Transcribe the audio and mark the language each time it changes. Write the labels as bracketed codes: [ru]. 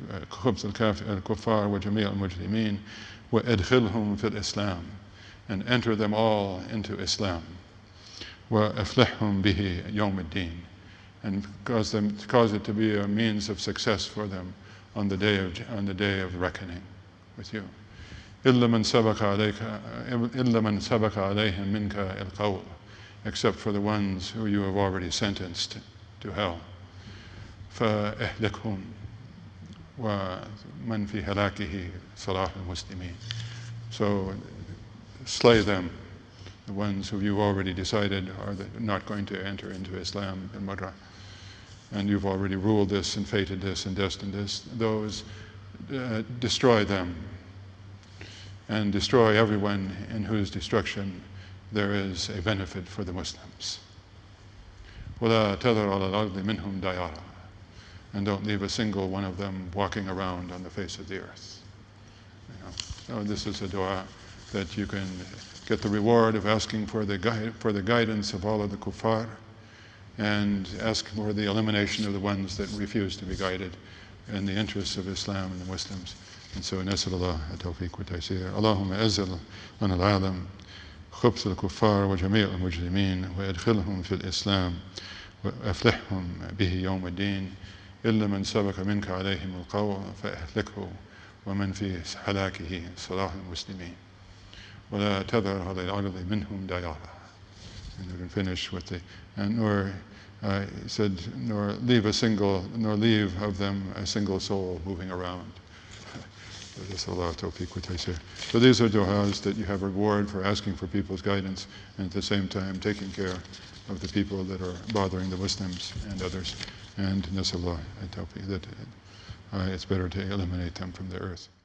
[ar] خبث الكفار وجميع المجرمين وادخلهم في الإسلام, [en] and enter them all into Islam. [ar] وأفلحهم به يوم الدين, [en] and cause it to be a means of success for them on the day of reckoning with you. [ar] إلا من سبق عليهم منك القول, [en] except for the ones who you have already sentenced to hell. [ar] فأهلكهم ومن في هلاكه صلاح المسلمين. [en] So slay them, the ones who you've already decided are not going to enter into Islam and Madra, and you've already ruled this and fated this and destined this. Those, destroy them, and destroy everyone in whose destruction there is a benefit for the Muslims. [ar] وَلَا تَذَرْ عَلَى الْأَرْضِ مِنْهُمْ دَيَارًا, [en] and don't leave a single one of them walking around on the face of the earth. So this is a dua that you can get the reward of asking for the guidance of all of the kuffar, and ask for the elimination of the ones that refuse to be guided in the interests of Islam and the Muslims. And so [ar] نسأل الله التوفيق والتيسير. اللهم أزل عن العالم خبث الكفار وجميع المجرمين وادخلهم في الإسلام وأفلحهم به يوم الدين. إلا من سبق منك عليهم القول فأهلكه ومن في هلاكه صلاح المسلمين. ولا تذر على الأرض منهم ديارا. [en] And we can finish with he said, nor leave of them a single soul moving around. So these are du'as that you have reward for asking for people's guidance, and at the same time taking care of the people that are bothering the Muslims and others. And nasallah that it's better to eliminate them from the earth.